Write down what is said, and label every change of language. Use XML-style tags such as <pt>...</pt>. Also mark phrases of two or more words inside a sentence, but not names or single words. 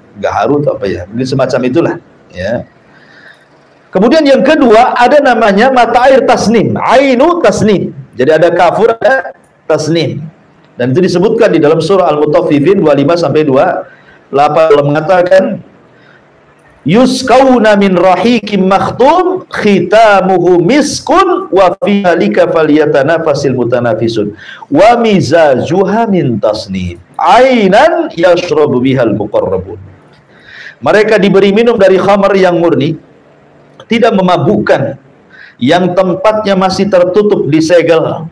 <id>Gaharu atau apa ya? Mungkin semacam itulah ya. Kemudian yang kedua ada namanya mata air tasnim,</id> <ar>عين تسنيم.</ar> <id>Jadi ada kafur, ada tasnim. Dan itu disebutkan di dalam surah Al-Mutaffifin 25 sampai 28 Allah mengatakan</id> <ar>يسقون من رحيق مختوم ختامه مسك وفي ذلك فليتنافس المتنافسون ومزاجه من تسنيم عينا يشرب بها المقربون.</ar> <id>Mereka diberi minum dari khamar yang murni, tidak memabukkan, yang tempatnya masih tertutup disegel.</id>